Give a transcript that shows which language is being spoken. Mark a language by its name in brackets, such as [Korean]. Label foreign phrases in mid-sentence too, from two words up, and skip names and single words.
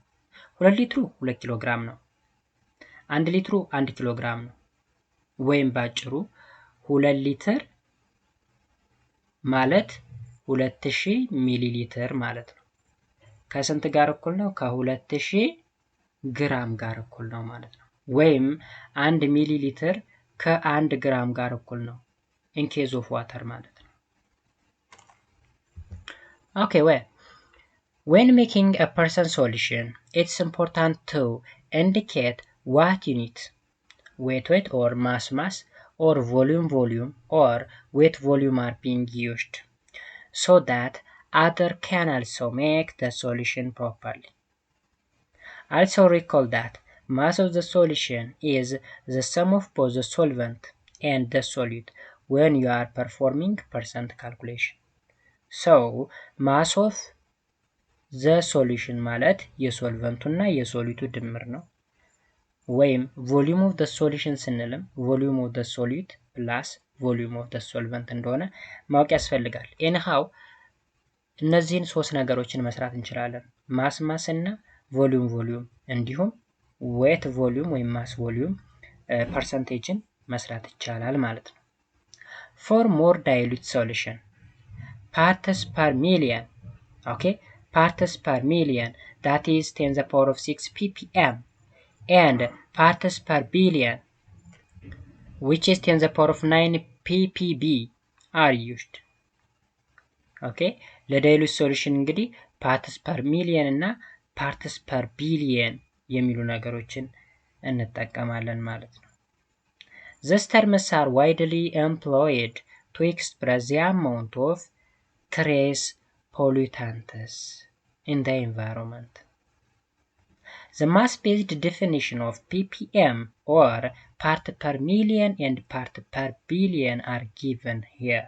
[Amharic] 2 ሊትሩ 2 ኪሎ ግራም ነው። 1 ሊትሩ 1 ኪሎ ግራም ነው። ወይም ባጭሩ 2 ሊትር ማለት 2000 ሚሊ ሊትር ማለት ነው። ከስንት ጋር እኩል ነው? ከ2000 ግራም ጋር እኩል ነው ማለት ነው። ወይም 1 ሚሊ ሊትር ከ1 ግራም ጋር እኩል ነው [English] in case of water [Amharic] ማለት ነው። [English] okay when making a percent solution it's important to indicate what unit weight or mass or volume or weight volume are being used so that other can also make the solution properly. Also recall that mass of the solution is the sum of both the solvent and the solute when you are performing percent calculation. So mass of the solution [Amharic] ማለት የሶልቨንቱና የሶሊቱ ድምር ነው። ወይም [English] volume of the solution ስንልም volume of the solute plus volume of the solvent [Amharic] እንደሆነ ማወቅ ያስፈልጋል። anyhow እነዚህን ሶስት ነገሮችን መስራት እንችላለን። ማስ እና ቮሊዩም እንዲሁም [English] weight volume ወይም mass volume percentage [Amharic] መስራት ይቻላል ማለት ነው። [English] for more dilute solution parts per million parts per million that is 10 the power of 6 ppm and parts per billion which is 10 the power of 9 ppb are used. [Amharic] ለዳይሉት ሶሉሽን እንግዲህ [English] parts per million እና parts per billion [Amharic] የሚሉ ነገሮችን እንጠቀማለን ማለት ነው። [English] These terms are widely employed to express the amount of trace pollutants in the environment. The mass-based definition of ppm or part per million and part per billion are given here.